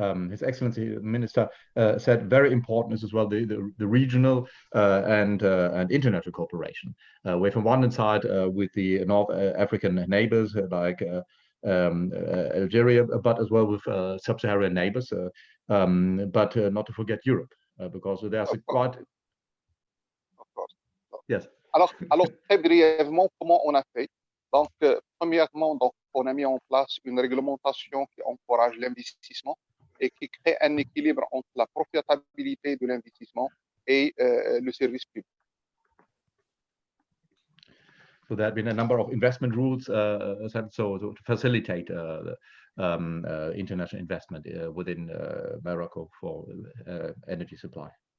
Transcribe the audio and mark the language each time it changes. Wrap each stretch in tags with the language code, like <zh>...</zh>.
<en>His Excellency the Minister said very important is as well the regional and international cooperation. We're from one side with the North African neighbors like Algeria, but as well with sub-Saharan neighbors, but not to forget Europe, because there's a quite... Of course. Yes.</en> <fr>Alors, très brièvement, comment on a fait? Donc, premièrement, donc, on a mis en place une réglementation qui encourage l'investissement et qui crée un équilibre entre la profitabilité de l'investissement et le service public.</fr> <en>So there have been a number of investment rules to facilitate international investment within Morocco for energy supply.</en>